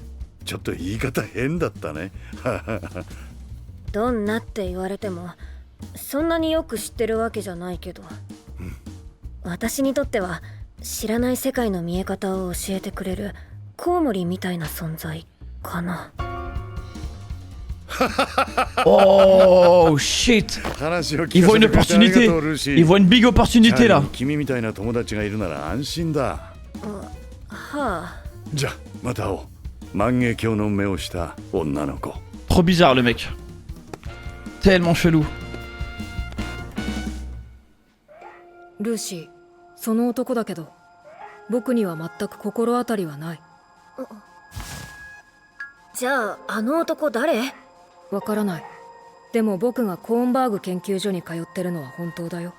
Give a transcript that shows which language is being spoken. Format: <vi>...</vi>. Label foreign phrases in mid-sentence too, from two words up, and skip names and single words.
<ja>ちょっと言い方変だったね。どんなって言われてもそんなによく知ってるわけじゃないけど、私にとっては知らない世界の見え方を教えてくれるコウモリみたいな存在かな。</ja> <en>Oh shit!</en> <fr>Il voit une opportunité. Il voit une big opportunité là.</fr> <ja>君みたいな友達がいるなら安心だ。はあ。じゃあまた会おう。万華鏡の目をした女の子。</ja> <fr>Trop bizarre le mec. Tellement chelou.</fr> <ja>ルーシー、その男だけど僕には全く心当たりはない。じゃああの男誰？わからない。でも僕がコーンバーグ研究所に通ってるのは本当だよ。</ja>